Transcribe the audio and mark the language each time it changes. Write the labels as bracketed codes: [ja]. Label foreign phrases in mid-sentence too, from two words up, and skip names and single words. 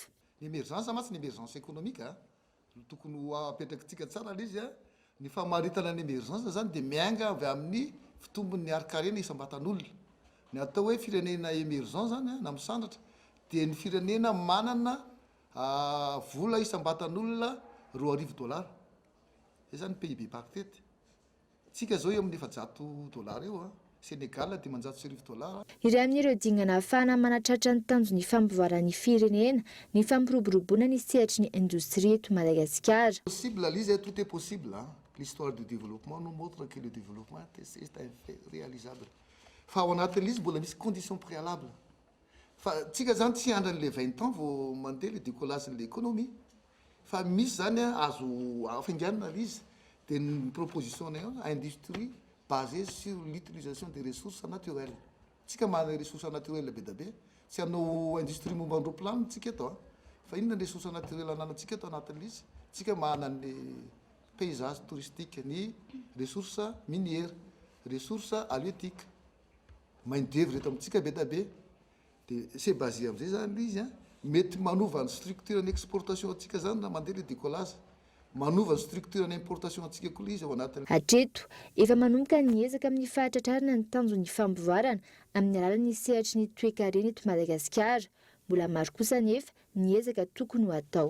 [mg] Ny emergence matsy ny [fr] emergence économique [mg] tokony ho apetrakintsika tsara ilay izy ny famaritana ny emergence zany dia mianga avy amin'ny fitombon'ny arikarena isam-batan'olona. Ny atao hoe firenena emergence zany na misandratra dia ny firenena manana vola isam-batan'olona $2,000. Izay zany [fr] PIB par tête. [mg] Tsika zao eo amin'ny $700 eo Sénégal $10 iray amin'ireo dingana ahafahana manatratra ny tanjon'ny fampivoaran'ny firenena ny fampiroboroboana ny sehatry ny indostria eto Madagasikara. [fr] Possible, Lise, tout est possible. Hein? L'histoire du développement nous montre que le développement, c'est un fait réalisable. [mg] Fa ao anatin'izy mbola misy [fr] conditions préalables. [mg] Fa tsika zany tsy andran' [fr] le 20 ans [mg] vao mandeha [fr] le décollage de l'économie. [mg] Fa misy zany azo afainganana izy dia [fr] une proposition industrie basée sur l'utilisation des ressources naturelles. [mg] Tsika manana [fr] ressources naturelles [mg] be da be, tsy hanao industrie momba andro-plano tsika eto. Fa inona ny [fr] ressources naturelles [mg] ananantsika eto anatin'izy? Tsika manana ny [fr] paysage touristique, [mg] ny [fr] ressources minières, ressources halieutiques. [mg] Main-d'œuvre eto amintsika be da be. [fr] C'est basé [mg] am'izay zany izy mety manova ny structure ny exportation atsika zany na mandeha [fr] le décollage. [mg] Manova ny structure ny importation atsika koa izy ao anatiny. Hatreto efa manomboka ny ezaka amin'ny fahatratrarana ny tanjon'ny fampivoarana amin'ny alalan'ny sehatry ny toe-karena eto Madagasikara. Mbola maro kosa nefa ny ezaka tokony ho atao.